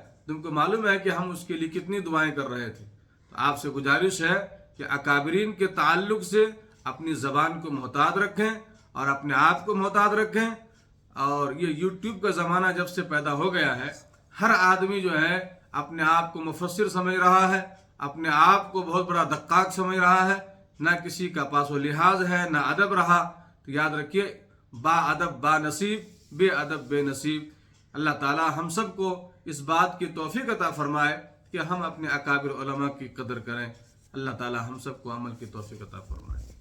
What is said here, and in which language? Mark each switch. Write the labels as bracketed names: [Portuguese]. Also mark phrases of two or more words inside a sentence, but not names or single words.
[Urdu] تم کو معلوم ہے کہ ہم اس کے لیے کتنی دعائیں کر رہے تھے۔ تو آپ سے گزارش ہے کہ اکابرین کے تعلق سے اپنی زبان کو محتاط رکھیں اور اپنے آپ کو محتاط رکھیں۔ اور یہ یوٹیوب کا زمانہ جب سے پیدا ہو گیا ہے، ہر آدمی جو ہے اپنے آپ کو مفسر سمجھ رہا ہے، اپنے آپ کو بہت بڑا دقاق سمجھ رہا ہے، نہ کسی کا پاس و لحاظ ہے، نہ ادب رہا۔ تو یاد رکھیے، با ادب با نصیب، بے ادب بے نصیب۔ اللہ تعالی ہم سب کو اس بات کی توفیق عطا فرمائے کہ ہم اپنے اکابر علماء کی قدر کریں۔ اللہ تعالی ہم سب کو عمل کی توفیق عطا فرمائے۔